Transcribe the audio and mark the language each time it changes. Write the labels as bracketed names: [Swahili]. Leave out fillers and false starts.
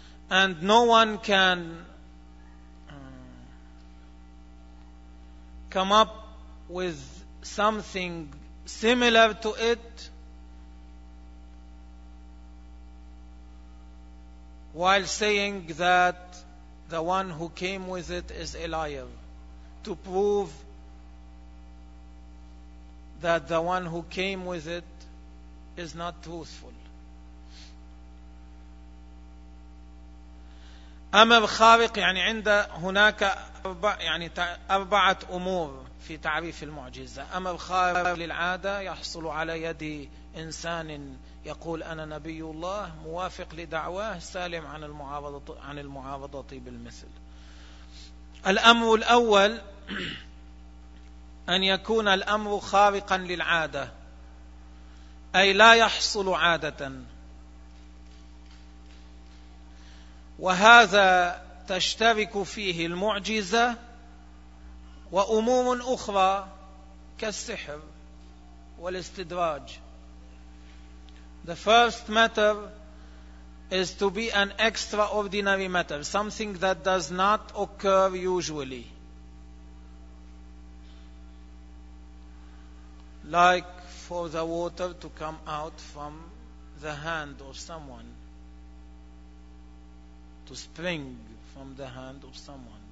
[English] and no one can come up with something similar to it while saying that the one who came with it is a liar, to prove that the one who came with it is not truthful. [Arabic] أمر خارق يعني عند هناك أربع يعني أربعة أمور في تعريف المعجزة. أمر خارق للعادة يحصل على يد إنسان يقول أنا نبي الله موافق لدعواه سالم عن المعارضة بالمثل. الأمر الأول أن يكون الأمر خارقا للعادة أي لا يحصل عادة. وهذا تشترك فيه المعجزة وأمور أخرى كالسحر والاستدراج. [English] The first matter is to be an extraordinary matter, something that does not occur usually. Like for the water to come out from the hand of someone, to spring from the hand of someone.